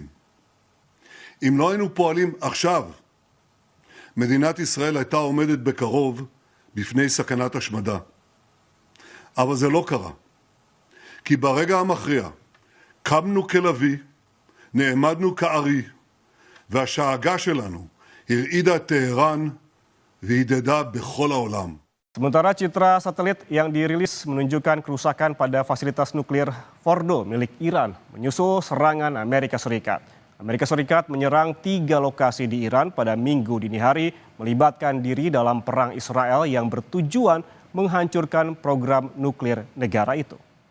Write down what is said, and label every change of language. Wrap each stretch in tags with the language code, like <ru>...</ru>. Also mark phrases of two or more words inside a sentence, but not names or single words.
<he>אם לא היינו פועלים עכשיו, מדינת ישראל הייתה עומדת בקרוב בפני סכנת השמדה. אבל זה לא קרה. כי ברגע המכריע קמנו כלוי, נעמדנו כארי, והשאגה שלנו הרעידה את טהרן והדהדה בכל העולם.</he> <id>Sementara citra satelit yang dirilis menunjukkan kerusakan pada fasilitas nuklir Fordo milik Iran menyusul serangan Amerika Serikat. Amerika Serikat menyerang 3 lokasi di Iran pada Minggu dini hari, melibatkan diri dalam perang Israel yang bertujuan menghancurkan program nuklir negara itu.</id>